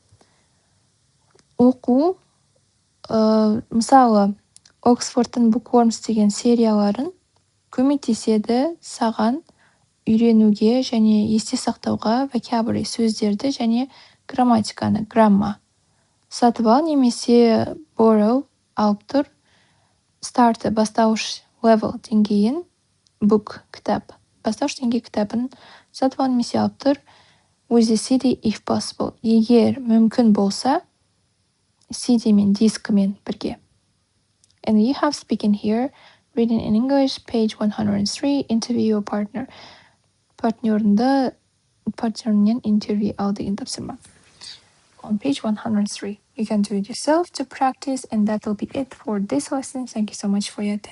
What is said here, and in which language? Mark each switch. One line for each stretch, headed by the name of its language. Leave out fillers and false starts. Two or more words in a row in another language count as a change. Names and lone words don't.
Kazakh: Оқу, мысалы, Оксфордтың Bookworms деген серияларын көмектеседі саған үйренуге және есте сақтауға vocabulary сөздерді және грамматиканы, грамма. Сатып ал немесе borrow алып тұр. Start бастауыш level деңгейін, book кітап, бастауыш деңгей кітабын сатып ал немесе алып тұр.
English: With the CD if possible.
Kazakh: Егер мүмкін болса, CD мен дискімен бірге.
English: And you have speaking here, reading in English, page 103, interview your partner.
Kazakh: Партнерінен интервью ал деген тапсырма.
English: On page 103, you can do it yourself to practice, and that will be it for this lesson. Thank you so much for your attention.